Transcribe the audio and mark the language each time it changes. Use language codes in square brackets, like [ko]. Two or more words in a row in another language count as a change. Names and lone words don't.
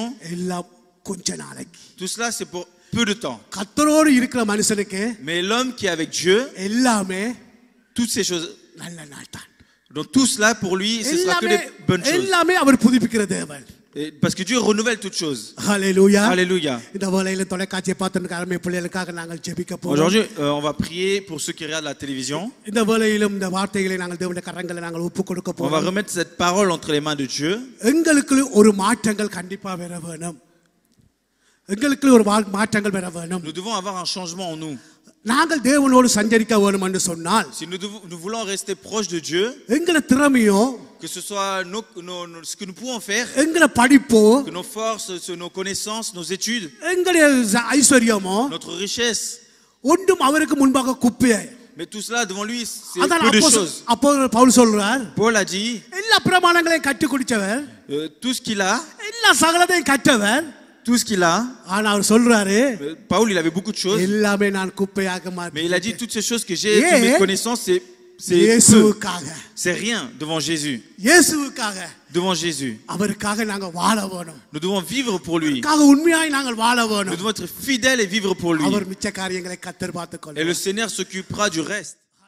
[ta] எல்லாம் கொஞ்ச நாளைக்கு. [fr] tout cela c'est pour peu de temps. [ta] கர்த்தரோடு இருக்கிற மனுஷனுக்கு [fr] Mais l'homme qui est avec Dieu, [ta] எல்லாமே [fr] toutes ces choses, [ta] நல்ல நாள் தான். [fr] donc tout cela pour lui, ce sera que des bonnes choses. [ta] எல்லாமே அவர் புதுப்பிக்கிற தேவன். [fr] Et parce que Dieu renouvelle toutes choses. [ta] ஹalleluya. [fr] Alléluia. [ta] இந்த வேளையில தொலைக்காட்சியை பார்த்துட்டு அருமை பிள்ளைகளுக்காக நாங்கள் ஜெபிக்க போறோம். [fr] Aujourd'hui, on va prier pour ceux qui regardent la télévision. [ta] இந்த வேளையிலும் இந்த வார்த்தைகளை நாங்கள் தேவனுடைய கரங்களை நாங்கள் ஒப்புக் கொடுக்க [fr] On va [ta] போறோம். [fr] remettre cette parole entre les mains de Dieu. [ta] எங்களுக்கு ஒரு மாற்றங்கள் கண்டிப்பா வர வேணும். எங்களுக்கு ஒரு மாற்றங்கள் வர வேணும். [fr] Nous devons avoir un changement en nous. [ta] நாங்கள் தேவனோடு சஞ்சரிக்க வேணும் என்று சொன்னால் [fr] Si nous voulons rester proches de Dieu, [ta] எங்களை திறமையோ, [fr] que ce soit ce que nous pouvons faire, [ta] எங்களை படிப்போ, [fr] que nos forces, nos connaissances, nos études, [ta] எங்களுடைய ஐஸ்வர்யமோ [fr] notre richesse, [ta] ஒன்றும் அவருக்கு முன்பாக குப்பையே. [fr] mais tout cela devant lui, c'est [ta] அதான் [fr] peu de choses. [ta] அப்போ பவுல் சொல்றார், [fr] Paul a dit, [ta] எல்லா பிரமாணங்களையும் கற்றுக் குடிச்சவர், [fr] tout ce qu'il a, [ta] எல்லா சகலத்தையும் கற்றவர், [fr] tout ce qu'il a, [ta] ஆனா அவர் சொல்றாரு, [fr] Paul il avait beaucoup de choses, [ta] எல்லாமே நான் குப்பையாக [fr] mais il a dit toutes ces choses que j'ai, Yeah. toutes mes connaissances, c'est peu. [ta] இயேசுவுக்காக, [fr] C'est rien devant Jésus. [ta] இயேசுவுக்காக, [fr] Devant Jésus. [ta] அவருக்காக நாங்க வாழ வேணும். [fr] Nous devons vivre pour lui. [ta] அவருக்காக உண்மையாய் நாங்கள் வாழ [fr] Nous [ta] வேணும். [fr] devons être fidèles et vivre pour lui. [ta] அவர் மிச்ச காரியங்களை கர்த்தர் பார்த்துக் [fr] Et [ta] கொள்வார். [fr] le Seigneur s'occupera du reste.